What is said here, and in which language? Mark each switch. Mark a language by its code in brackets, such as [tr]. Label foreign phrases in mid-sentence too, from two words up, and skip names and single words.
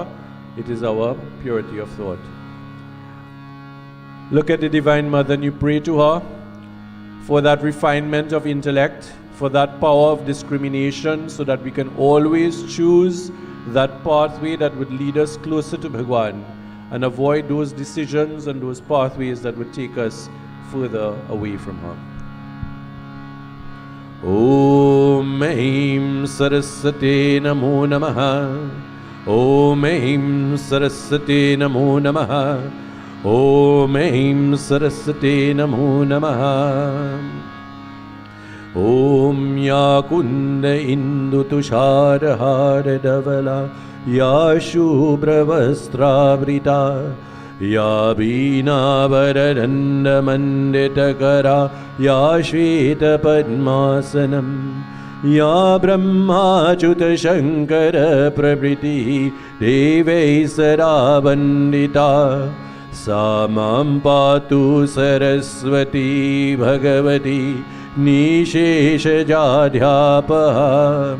[en] It is our purity of thought. Look at the Divine Mother and you pray to her for that refinement of intellect, for that power of discrimination, so that we can always choose that pathway that would lead us closer to Bhagwan and avoid those decisions and those pathways that would take us further away from her. [sa] ॐ ऐं सरस्वत्यै नमो नमः. ॐ ऐं सरस्वत्यै नमो नमः. ॐ ऐं सरस्वत्यै नमो नमः. ॐ या कुन्द इन्दु तुषार हार धवला या शुभ्र वस्त्रावृता या वीणा वरदण्ड मण्डित करा या श्वेत पद्मासना या ब्रह्म अच्युत शंकर प्रभृति देवैः सदा वन्दिता सा मां पातु सरस्वती भगवती निःशेष जाड्यापहा.